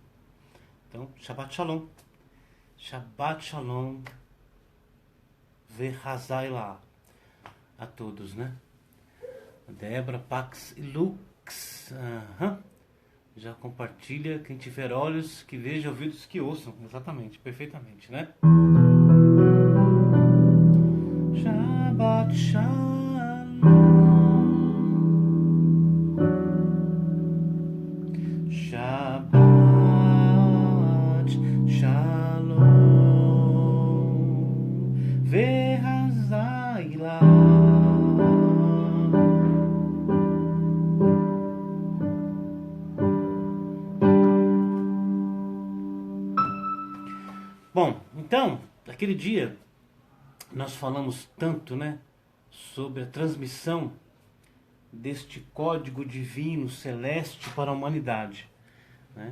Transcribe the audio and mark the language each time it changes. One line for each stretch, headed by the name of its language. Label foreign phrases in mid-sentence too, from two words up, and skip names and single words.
Portuguese: Então,
Hebrew: Shabbat Shalom. Shabbat Shalom.
Portuguese: Verhazai lá a todos, né? Débora, Pax e Lux. Aham. Já compartilha, quem tiver olhos que veja, ouvidos que ouçam. Exatamente, perfeitamente, né?
Hebrew: Shabbat Shalom. Shabbat Shalom. Verhazailah.
Portuguese: Bom, então, aquele dia nós falamos tanto, né, sobre a transmissão deste código divino celeste para a humanidade, né?